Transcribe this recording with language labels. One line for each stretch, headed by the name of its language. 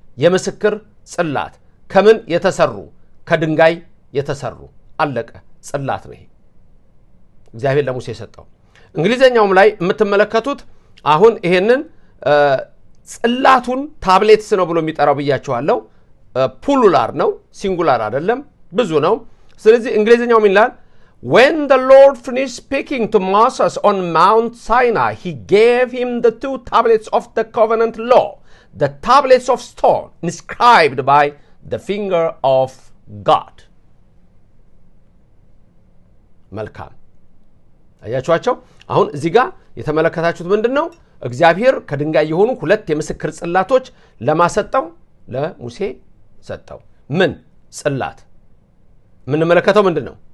Amharic: የምስክር ጽላት። ከምን የተሰሩ? ከድንጋይ የተሰሩ። አለቀ። ጽላት ነው ይሄ እግዚአብሔር ለሙሴ ሰጠው። እንግሊዘኛውም ላይ የምትመለከቱት አሁን ይሄንን ጽላቱን ታብሌትስ ነው ብሎ የሚጠራው ብያቸዋለሁ። ፑሉላር ነው፣ ሲንጉላር አይደለም፣ ብዙ ነው። ስለዚህ እንግሊዘኛው ምን ይላል?
English: When the Lord finished speaking to Moses on Mount Sinai, he gave him the 2 tablets of the covenant law, the tablets of stone inscribed by the finger of God.
Amharic: መልካም አያችኋቸው። አሁን እዚህ ጋር የተመለከታችሁት ምንድነው? እግዚአብሔር ከድንጋይ የሆኑ 2 የምስክር ጽላቶች ለማሰጠው ለሙሴ ሰጠው። ምን ጽላት? የምንመለከተው ምንድነው?